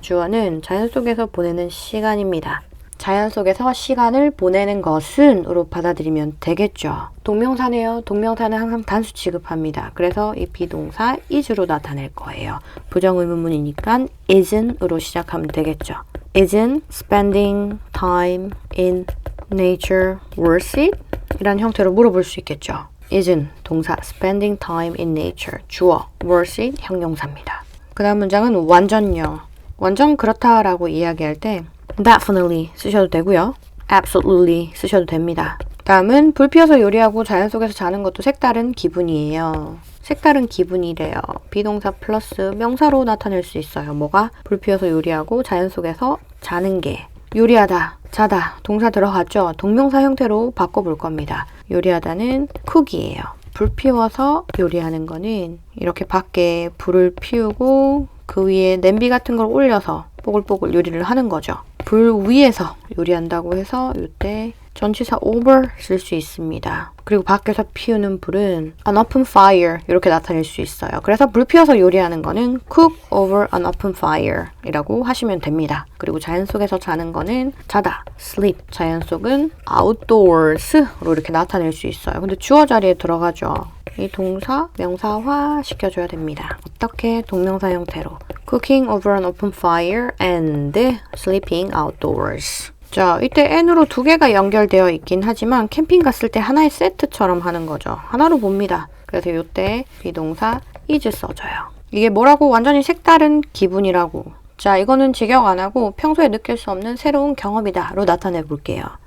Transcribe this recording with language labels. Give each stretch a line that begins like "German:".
Korean: 주어는 자연 속에서 보내는 시간입니다. 자연 속에서 시간을 보내는 것은 으로 받아들이면 되겠죠. 동명사네요. 동명사는 항상 단수 취급합니다. 그래서 이 비동사 is로 나타낼 거예요. 부정의문문이니까 isn't 으로 시작하면 되겠죠.
English: Isn't spending time in nature worth it?
Korean: 이란 형태로 물어볼 수 있겠죠.
English: Isn't
Korean: 동사
English: spending time in nature
Korean: 주어
English: worth it
Korean: 형용사입니다. 그 다음 문장은 완전요. 완전 그렇다라고 이야기할 때 definitely 쓰셔도 되고요. absolutely 쓰셔도 됩니다. 다음은 불 피워서 요리하고 자연 속에서 자는 것도 색다른 기분이에요. 색다른 기분이래요. 비동사 플러스 명사로 나타낼 수 있어요. 뭐가? 불 피워서 요리하고 자연 속에서 자는 게 요리하다, 자다 동사 들어갔죠? 동명사 형태로 바꿔볼 겁니다. 요리하다는 cook이에요. 불 피워서 요리하는 거는 이렇게 밖에 불을 피우고 그 위에 냄비 같은 걸 올려서 뽀글뽀글 요리를 하는 거죠. 불 위에서 요리한다고 해서 이때 전치사 over 쓸 수 있습니다. 그리고 밖에서 피우는 불은
English: an open fire
Korean: 이렇게 나타낼 수 있어요. 그래서 불 피워서 요리하는 거는
English: cook over an open fire
Korean: 이라고 하시면 됩니다. 그리고 자연 속에서 자는 거는 자다, sleep. 자연 속은 outdoors로 이렇게 나타낼 수 있어요. 근데 주어 자리에 들어가죠. 이 동사 명사화 시켜줘야 됩니다. 어떻게? 동명사 형태로
English: cooking over an open fire and sleeping outdoors.
Korean: 자, 이때 n으로 두 개가 연결되어 있긴 하지만 캠핑 갔을 때 하나의 세트처럼 하는 거죠. 하나로 봅니다. 그래서 이때 비동사 is 써줘요. 이게 뭐라고? 완전히 색다른 기분이라고. 자, 이거는 직역 안 하고 평소에 느낄 수 없는 새로운 경험이다 로 나타내 볼게요.